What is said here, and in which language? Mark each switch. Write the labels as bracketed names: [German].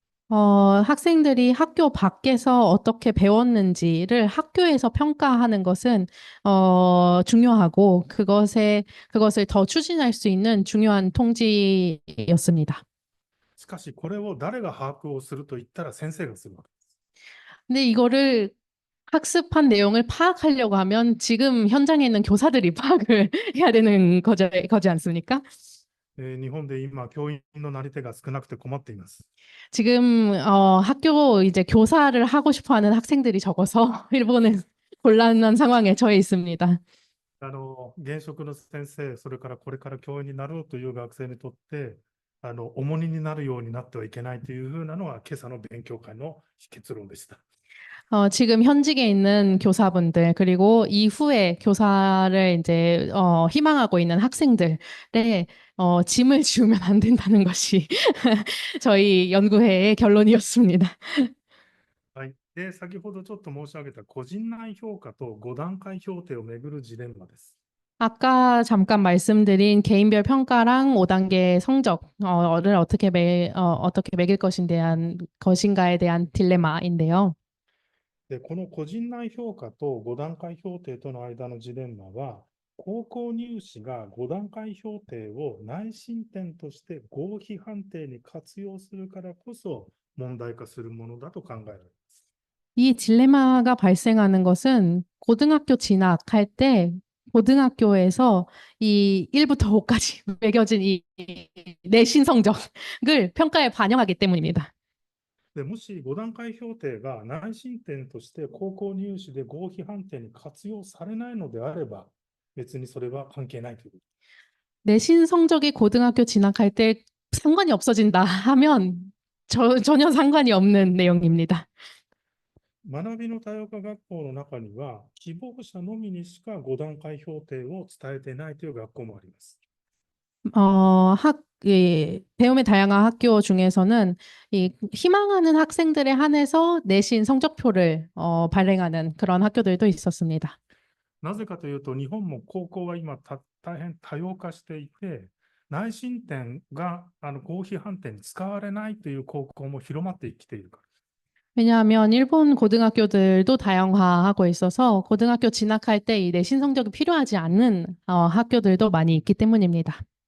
[Korean] 학생들이 학교 밖에서 어떻게 배웠는지를 학교에서 평가하는 것은 중요하고 그것을 더 추진할 수 있는 중요한 통지였습니다. [Japanese] しかし、これを誰が把握をすると言ったら先生がするわけです。 [Korean] 근데 이거를 학습한 내용을 파악하려고 하면 지금 현장에 있는 교사들이 파악을 해야 되는 거지 않습니까? [Japanese] 日本で今、教員のなり手が少なくて困っています。 [Korean] 지금 학교 이제 교사를 하고 싶어 하는 학생들이 적어서 일본은 곤란한 상황에 처해 있습니다. [Japanese] 現職の先生、それからこれから教員になろうという学生にとって、重荷になるようになってはいけないというふうなのが今朝の勉強会の結論でした。 [Korean] 지금 현직에 있는 교사분들, 그리고 이후에 교사를 이제, 희망하고 있는 학생들의, 짐을 지우면 안 된다는 것이 저희 연구회의 결론이었습니다. [Japanese] はい。で、先ほどちょっと申し上げた個人内評価と5段階評定をめぐるジレンマです。 [Korean] 아까 잠깐 말씀드린 개인별 평가랑 5단계 성적을 어떻게 매길 것인가에 대한 딜레마인데요. [Japanese] で、この個人内評価と5段階評定との間のジレンマは、高校入試が5段階評定を内申点として合否判定に活用するからこそ問題化するものだと考えられます。 [Korean] 이 딜레마가 발생하는 것은 고등학교 진학할 때 고등학교에서 이 1부터 5까지 매겨진 이 내신 성적을 평가에 반영하기 때문입니다. [Japanese] でもし5段階評定が内申点として高校入試で合否判定に活用されないのであれば、別にそれは関係ないということ。 [Korean] 내신 성적이 고등학교 진학할 때 상관이 없어진다 하면 전혀 상관이 없는 내용입니다. [Japanese] 学びの多様化学校の中には、希望者のみにしか5段階評定を伝えていないという学校もあります。 [Korean] 배움의 다양한 학교 중에서는 이 희망하는 학생들에 한해서 내신 성적표를 발행하는 그런 학교들도 있었습니다. [Japanese] なぜかというと、日本も高校は今大変多様化していて、内申点が合否判定に使われないという高校も広まってきているから。 [Korean] 왜냐하면 일본 고등학교들도 다양화하고 있어서 고등학교 진학할 때 이 내신 성적이 필요하지 않는 학교들도 많이 있기 때문입니다.